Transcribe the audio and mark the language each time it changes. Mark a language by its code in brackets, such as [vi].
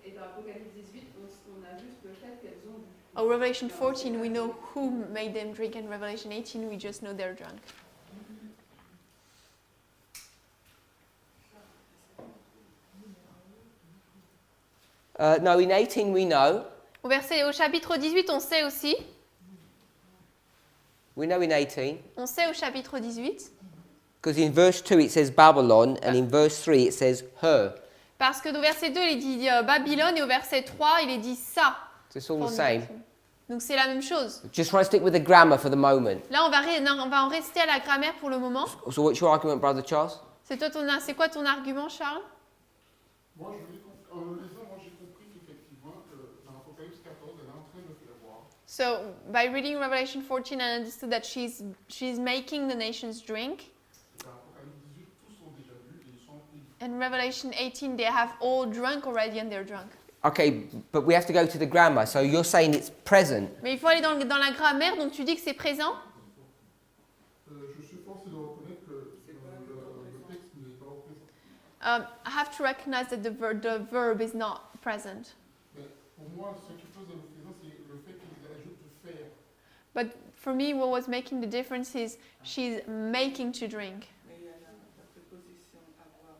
[fr] Et dans Apocalypse 18, on a juste le fait qu'elles ont bu. [en] Oh, Revelation 14 we know who made them drink, and Revelation 18 we just know they're drunk. No, in 18 we know. [fr] Au chapitre 18, on sait aussi. [en] We know in 18. [fr] On sait au chapitre 18. [en] Because in verse 2 it says Babylon, and in verse 3 it says her. [fr] Parce que au verset 2, il est dit Babylone, et au verset 3, il est dit ça. [en] So it's all the same. [fr] Donc c'est la même chose. [en] Just try to stick with the grammar for the moment. [fr] Là, on va en rester à la grammaire pour le moment. [en] So what's your argument, Brother Charles? [fr] C'est quoi ton argument, Charles? Moi, en le lisant, moi, j'ai compris qu'effectivement, dans Apocalypse 14, elle est en train de faire boire. [en] So, by reading Revelation 14, I understood that she's making the nations drink. [fr] Dans Apocalypse 18, tous ont déjà bu et ils sont ivres. [en] And Revelation 18, they have all drunk already and they're drunk. Okay, but we have to go to the grammar. So you're saying it's present. [fr] Mais il faut aller dans la grammaire, donc tu dis que c'est présent? Je suis forcé de reconnaître que le texte n'est pas au présent. [en] I have to recognize that the verb is not present. [fr] Mais pour moi, ce qui pose le présent, c'est le fait qu'ils ajoutent faire. [en] But for me, what was making the difference is she's making to drink. [fr] Mais il y a la préposition avoir.